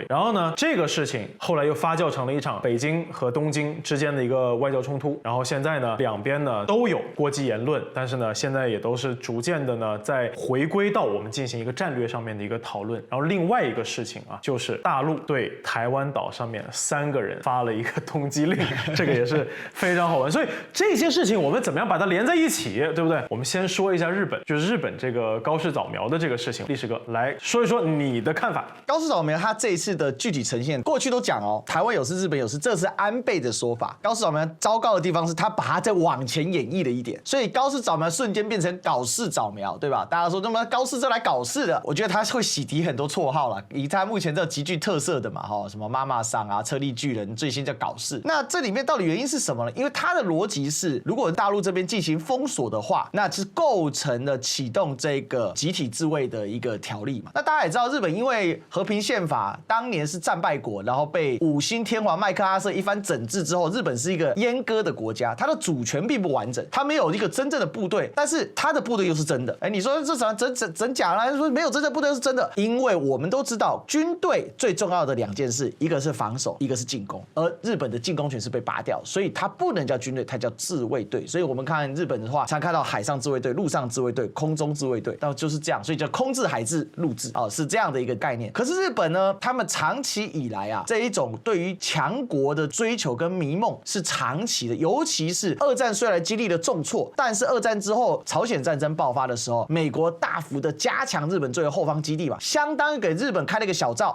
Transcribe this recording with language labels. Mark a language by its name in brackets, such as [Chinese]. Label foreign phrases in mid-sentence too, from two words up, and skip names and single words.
[Chinese] 然後呢，這個事情後來又發酵成了一場北京和東京之間的一個外交衝突，然後現在呢，兩邊呢都有過激言論，但是呢，現在也都是逐漸的呢，在回歸到我們進行一個戰略上面的一個討論。然後另外一個事情啊，就是大陸對台灣島上面3個人發了一個通緝令，這個也是非常好玩。所以這些事情我們怎麼樣把它連在一起，對不對？我們先說一下日本，就是日本這個高市早苗的這個事情，歷史哥來說一說你的看法。高市早苗他這一次的具體呈現，過去都講哦，台灣有事，日本有事，這是安倍的說法。高市早苗糟糕的地方是他把它再往前演繹了一點，所以高市早苗瞬間變成搞事早苗，對吧？大家說那麼高市這來搞事的，我覺得他會洗滌很多綽號啦，以他目前這極具特色的嘛，什麼媽媽桑啊、車力巨人，最新叫搞事。那這裡面到底原因是什麼呢？因為他的邏輯是，如果大陸這邊進行封鎖的話，那是構成了啟動這個集體自衛的一個條例嘛。那大家也知道，日本因為和平憲法當年是戰敗國，然後被5星天皇麥克阿瑟一番整治之後，日本是一個閹割的國家，它的主權並不完整，它沒有一個真正的部隊，但是它的部隊又是真的。你說這什麼真假啦？說沒有真正部隊是真的，因為我們都知道，軍隊最重要的2件事，一個是防守，一個是進攻，而日本的進攻權是被拔掉，所以它不能叫軍隊，它叫自衛隊。所以我們看日本的話，常看到海上自衛隊、陸上自衛隊、空中自衛隊，那就是這樣，所以叫空自、海自、陸自是這樣的一個概念。可是日本呢，他們長期以來啊，這一種對於強國的追求跟迷夢是長期的，尤其是二戰雖然經歷了重挫，但是二戰之後朝鮮戰爭爆發的時候，美國大幅的加強日本作為後方基地嘛，相當於給日本開了一個小灶。